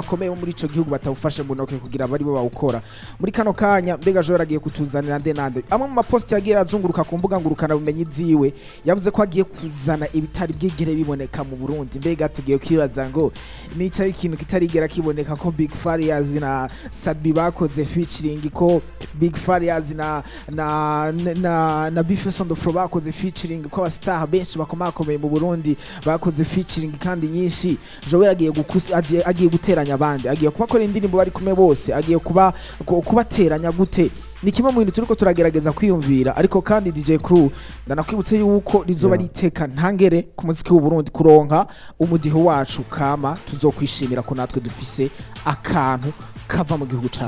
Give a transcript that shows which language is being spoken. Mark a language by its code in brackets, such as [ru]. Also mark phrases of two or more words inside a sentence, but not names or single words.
[rn] bakomeye muri ico gihugu batawufashe mu ntoke kugira bari bo bawukora muri kano kanya mbega Joel agiye kutuzanira nande amwe mu mapost yagiye azunguruka ku mbuga ngurukana bumenyi ziwe yavuze ko agiye kuzana ibitari byegere biboneka mu Burundi mbega tugiye kwibaza ngo nica ikintu kitarigera kiboneka ko Big Farias na Sadbi bakoze featuring ko Big Farias na Bifeso on the Floor bakoze featuring ko abastar benshi bakomako mu Burundi bakoze featuring kandi nyinshi. Joel agiye guteranya abandi agiye kubakora indirimbo bari kumwe bose agiye kubateranya gute ni kimwe mu bintu turiko turagerageza kwiyumvira ariko kandi DJ Crew ndanakwibutse yuko rizoba riteka ntangere ku muziki w'u Burundi kuronka umudiho wacu kama tuzokwishimira ko natwe dufise akantu kava mu gihugu cyacu.